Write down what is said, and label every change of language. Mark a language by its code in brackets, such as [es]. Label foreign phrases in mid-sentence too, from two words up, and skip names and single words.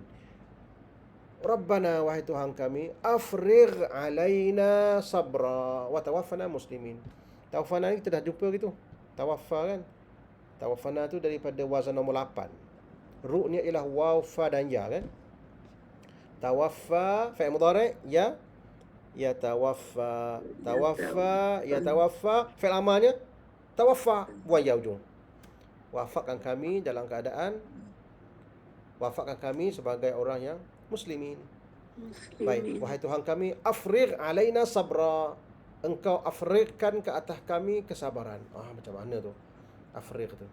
[ar] Rabbana, [ms] wahai Tuhan kami, [ar] أفرغ علينا صبرا وتوفنا مسلمين. [ms] Tawaffana ni kita dah jumpa gitu. Tawaffa kan. Tawaffana tu daripada wazan nombor 8. Ru' ni ialah waw, fa dan ya kan. Tawaffa fi'il mudhari' ya tawaffa fi'il amarnya tawaffa, buang ya ujung. Wafatkan kami dalam keadaan, wafatkan kami sebagai orang yang muslimin. Baik, wahai Tuhan kami, [ar] أفرغ علينا صبرا, [ms] engkau afrigkan ke atas kami kesabaran. Macam mana tu afrigh tu?